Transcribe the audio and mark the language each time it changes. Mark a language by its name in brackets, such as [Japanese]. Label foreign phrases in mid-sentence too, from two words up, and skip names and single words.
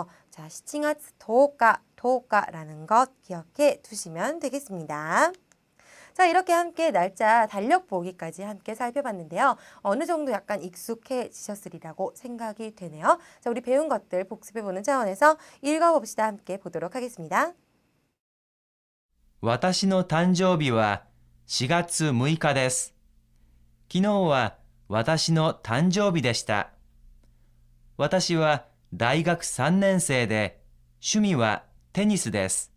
[Korean] 자, 7월 10일라는 것 기억해 두시면 되겠습니다. 자, 이렇게 함께 날짜 달력 보기까지 함께 살펴봤는데요. 어느 정도 약간 익숙해지셨으리라고 생각이 되네요. 자, 우리 배운 것들 복습해보는 차원에서 읽어봅시다. 함께 보도록 하겠습니다. [Japanese] 私の誕生日は4月6日です。昨日は私の誕生日でした。私は大学3年生で、趣味はテニスです。